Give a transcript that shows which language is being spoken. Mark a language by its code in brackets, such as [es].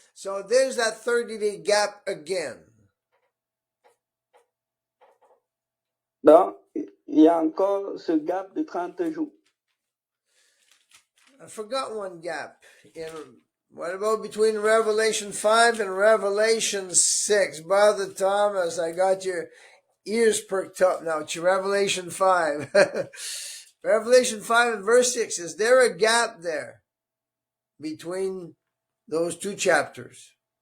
[en] So there's that 30-day gap again. [fr] Donc, il y a encore ce gap de 30 jours. [en] I forgot one gap. What about between Revelation 5 and Revelation 6? Brother Thomas, I got your ears perked up now to Revelation 5. Revelation 5 and verse 6. Is there a gap there between those two chapters?